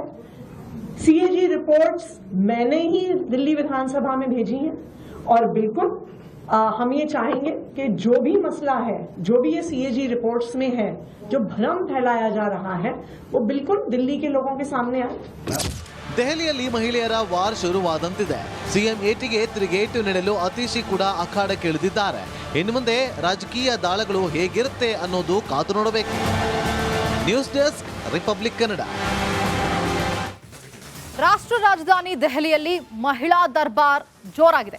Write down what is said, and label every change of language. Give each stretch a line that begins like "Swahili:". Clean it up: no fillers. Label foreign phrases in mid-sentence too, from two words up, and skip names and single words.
Hindi: सीएजी रिपोर्ट्स मैंने ही दिल्ली विधानसभा में भेजी हैं और बिल्कुल हम ये चाहेंगे कि जो भी मसला है, जो भी ये सीएजी रिपोर्ट्स में है, जो भ्रम फैलाया जा रहा है, वो बिल्कुल दिल्ली के लोगों के सामने आए.
Kannada: ದೆಹಲಿಯಲ್ಲಿ ಮಹಿಳೆಯರ ವಾರ್ ಶುರುವಾದಂತಿದೆ. ಸಿಎಂ ಏಟಿಗೆ ತಿರುಗೇಟು ನೀಡಲು ಅತಿಶಿ ಕೂಡ ಅಖಾಡಕ್ಕಿಳಿದಿದ್ದಾರೆ. ಇನ್ನು ಮುಂದೆ ರಾಜಕೀಯ ದಾಳಗಳು ಹೇಗಿರುತ್ತೆ ಅನ್ನೋದು ಕಾದು ನೋಡಬೇಕು. ನ್ಯೂಸ್ ಡೆಸ್ಕ್, ರಿಪಬ್ಲಿಕ್ ಕನ್ನಡ. ರಾಷ್ಟ್ರ ರಾಜಧಾನಿ ದೆಹಲಿಯಲ್ಲಿ ಮಹಿಳಾ ದರ್ಬಾರ್ ಜೋರಾಗಿದೆ.